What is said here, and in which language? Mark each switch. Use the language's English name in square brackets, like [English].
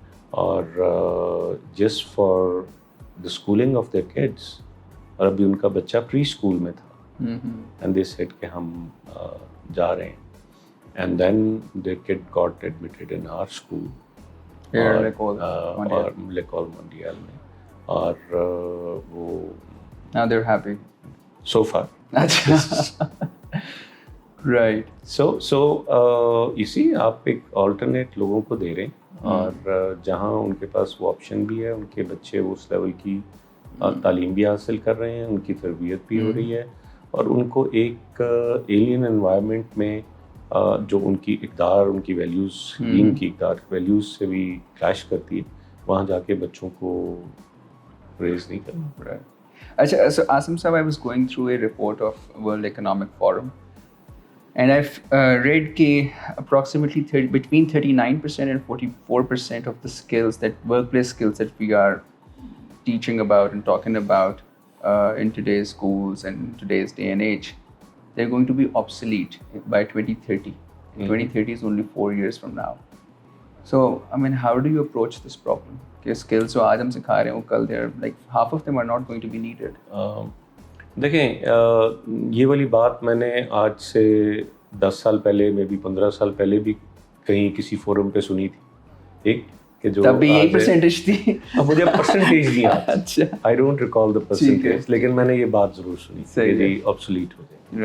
[Urdu] اور [English] just for the schooling of their kids، [Urdu] اور ابھی ان کا بچہ پری اسکول میں تھا. [English] and they said [Urdu] کہ ہم جا رہے ہیں. [English] and then their kid got admitted in our school [Urdu] اور لیکول مونڈیال میں. اور وہ [English] now they're happy so far. [Urdu] اچھا. [English] Right. So you see [Urdu] آپ ایک آلٹرنیٹ لوگوں کو دے رہے ہیں اور جہاں ان کے پاس وہ آپشن بھی ہے, ان کے بچے اس لیول کی تعلیم بھی حاصل کر رہے ہیں, ان کی تربیت بھی ہو رہی ہے, اور ان کو ایک ایلین انوائرمنٹ میں جو ان کی اقدار, ان کی ویلیوز, دین کی اقدار ویلیوز سے بھی کلیش کرتی ہے, وہاں جا کے بچوں کو ریز نہیں کرنا پڑا ہے. [English] اچھا, so Asim Sahab, I was going through a report of World Economic Forum, and I've read that approximately between 39% and 44% of the skills, that workplace skills that we are teaching about and talking about in today's schools and today's day and age, they're going to be obsolete by 2030. 2030 is only 4 years from now. So, I mean, how do you approach this problem? [Urdu] کہ skills جو آج ہم سکھا رہے ہیں وہ کل [English] they're like half of them are not going to be needed. [Urdu] دیکھیں, یہ والی بات میں نے آج سے 10 سال پہلے, میں بھی 15 سال پہلے بھی کہیں کسی فورم پہ سنی تھی, ٹھیک, کہ جو تب بھی یہی پرسنٹیج تھی. اب مجھے پرسنٹیج نہیں آتا, اچھا, [English] I don't recall the percentage, [Urdu] لیکن میں نے یہ بات ضرور سنی کہ جی آبسولیٹ ہو جائے.